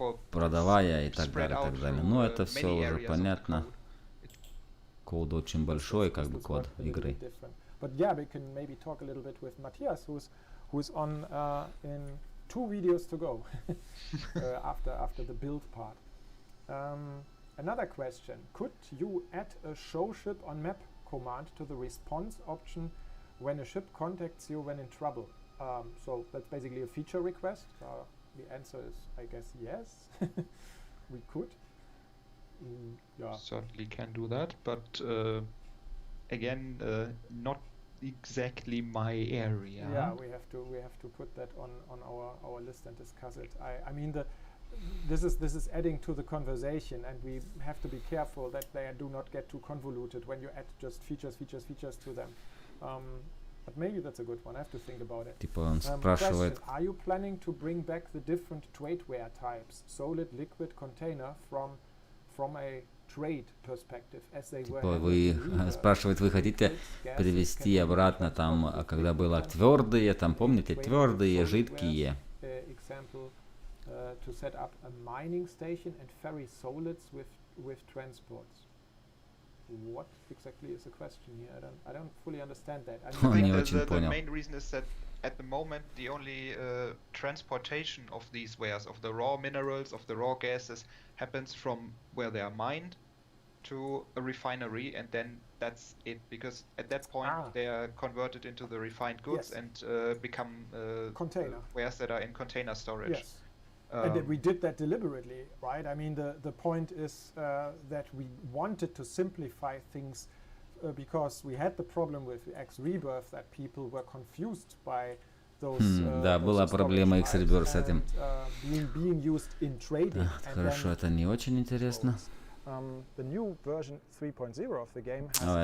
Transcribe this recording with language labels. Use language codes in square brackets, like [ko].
[ru] Продавая и так далее. Но это все уже понятно. Код очень большой, как бы код игры. [en] But yeah, we can maybe talk a little bit with Matthias, who's on in 2 videos to go after the build part. Another question: could you add a show ship on map command to the response option when a ship contacts you when in trouble? So that's basically a feature request. The answer is, I guess, yes. We could. Certainly can do that, but again, not exactly my area. Yeah, we have to put that on our list and discuss it. I mean, this is adding to the conversation, and we have to be careful that they do not get too convoluted when you add just features to them. But maybe that's a good one. I have to think about it. [ru] Типа он спрашивает. [en] Are you planning to bring back the different tradeware types, solid, liquid, container, from a trade perspective, as they were? [ru] Вы спрашивает, вы хотите привести обратно там, когда было твердые, там помните, твердые, жидкие. [en] Example, to set up a mining station and ferry solids with transports. What exactly is the question here? I don't fully understand that. I think the main reason is that at the moment the only transportation of these wares, of the raw minerals, of the raw gases, happens from where they are mined to a refinery, and then that's it, because at that point they are converted into the refined goods and become container wares that are in container storage. Yes. And we did that deliberately, right? I mean, the point is that we wanted to simplify things because we had the problem with X Rebirth that people were confused by those. [ru] Да, была проблема X Rebirth с этим. [en] Being used in trading. [ru] Хорошо, это не очень интересно. [en] The new version 3.0 of the game has